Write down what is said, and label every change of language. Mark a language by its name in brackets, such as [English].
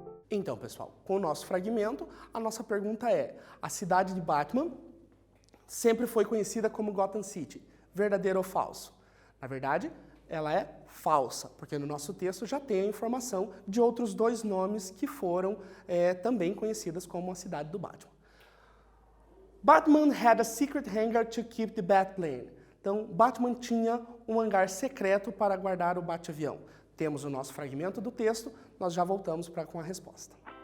[Portuguese] Então, pessoal, com o nosso fragmento, a nossa pergunta é: a cidade de Batman sempre foi conhecida como Gotham City. Verdadeiro ou falso? Na verdade, ela é falsa, porque no nosso texto já tem a informação de outros dois nomes que foram também conhecidas como a cidade do Batman. [English] Batman had a secret hangar to keep the Batplane. [Portuguese] Então, Batman tinha um hangar secreto para guardar o Bate-avião. Temos o nosso fragmento do texto, nós já voltamos com a resposta.